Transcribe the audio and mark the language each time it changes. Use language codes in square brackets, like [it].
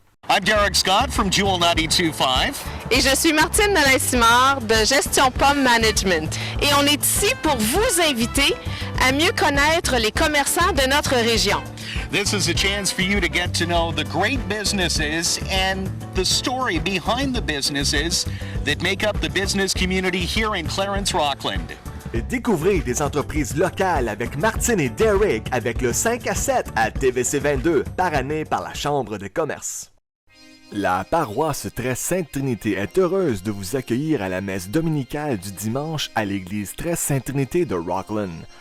[en] I'm Derek Scott from Jewel 92.5. [fr] Et je suis Martine Nolin-Simard de Gestion Pomme Management. Et on est ici pour vous inviter à mieux connaître les commerçants de notre région. [en] This is a chance for you to get to know the great businesses and the story behind the businesses that make up the business community here in Clarence-Rockland. [fr] Découvrez des entreprises locales avec Martine et Derek avec le 5 à 7 à TVC22 par année par la Chambre de commerce. La paroisse Très Sainte Trinité est heureuse de vous accueillir à la messe dominicale du dimanche à l'église Très Sainte Trinité de Rockland.